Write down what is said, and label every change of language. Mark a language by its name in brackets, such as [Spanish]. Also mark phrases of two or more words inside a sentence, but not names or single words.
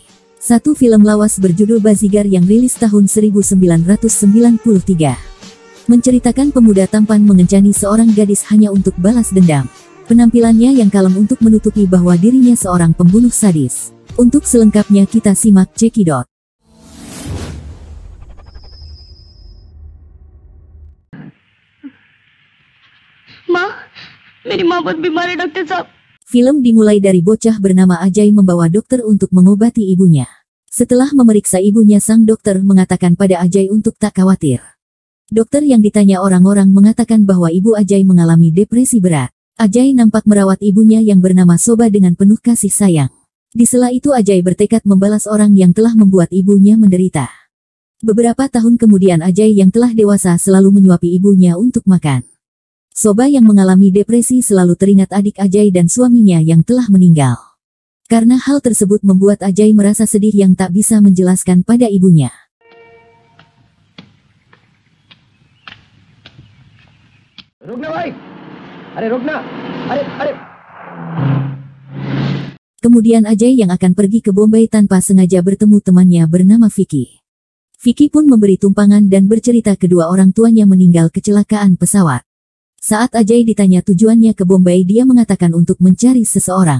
[Indonesian] Satu film lawas berjudul Bazigar yang rilis tahun 1993. Menceritakan pemuda tampan mengencani seorang gadis hanya untuk balas dendam. Penampilannya yang kalem untuk menutupi bahwa dirinya seorang pembunuh sadis. Untuk selengkapnya kita simak Cekidot. [Hindi] माँ, मेरी माँ बहुत बीमार है डॉक्टर साहब। [Indonesian] Film dimulai dari bocah bernama Ajay membawa dokter untuk mengobati ibunya. Setelah memeriksa ibunya, sang dokter mengatakan pada Ajay untuk tak khawatir. Dokter yang ditanya orang-orang mengatakan bahwa ibu Ajay mengalami depresi berat. Ajay nampak merawat ibunya yang bernama Soba dengan penuh kasih sayang. Di sela itu Ajay bertekad membalas orang yang telah membuat ibunya menderita. Beberapa tahun kemudian Ajay yang telah dewasa selalu menyuapi ibunya untuk makan. Soba yang mengalami depresi selalu teringat adik Ajay dan suaminya yang telah meninggal. Karena hal tersebut membuat Ajay merasa sedih yang tak bisa menjelaskan pada ibunya. [Hindi] रुकना भाई. अरे रुकना। अरे. [Indonesian] Kemudian Ajay yang akan pergi ke Bombay tanpa sengaja bertemu temannya bernama Vicky. Vicky pun memberi tumpangan dan bercerita kedua orang tuanya meninggal kecelakaan pesawat. Saat Ajay ditanya tujuannya ke Bombay, dia mengatakan untuk mencari seseorang.